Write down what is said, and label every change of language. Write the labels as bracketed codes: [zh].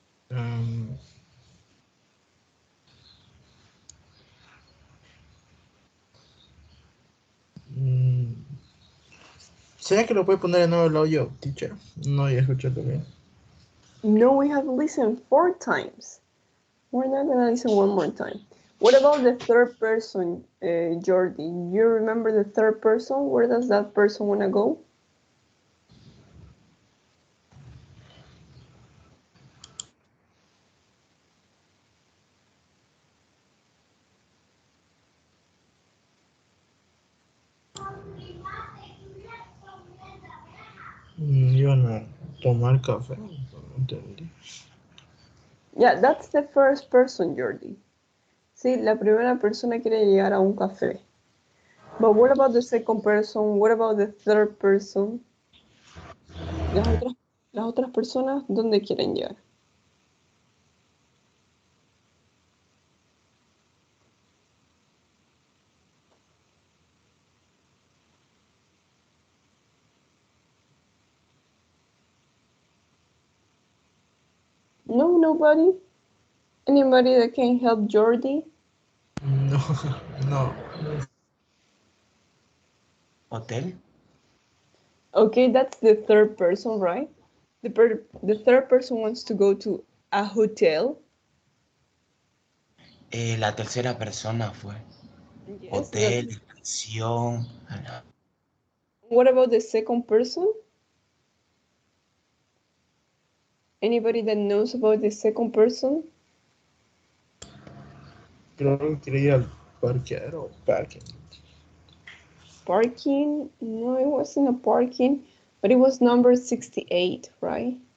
[es] Um, ¿Será que lo puede poner de nuevo el audio, teacher? No, ya escucharlo bien. [en] No, we have listened 4 times. We're not going to listen one more time. What about the third person, Jordi? You remember the third person? Where does that person want to go? [es] Iban a tomar café, no entendí. [en] Yeah, that's the first person, Jordi. [es] Sí, la primera persona quiere llegar a un café. [en] But what about the second person? What about the third person? [es] Las otras personas, ¿dónde quieren llegar? [en] No, nobody? Anybody that can help Jordi? [es] No, no. [en] Hotel. Okay, that's the third person, right? The third person wants to go to a hotel. [es] La tercera persona fue. [en] Yes, [es] Hotel, estación. [en] What about the second person? Anybody that knows about the second person? [es] Creo que quería ir al parqueadero, parking. [en] Parking? No, it wasn't a parking, but it was number 68, right?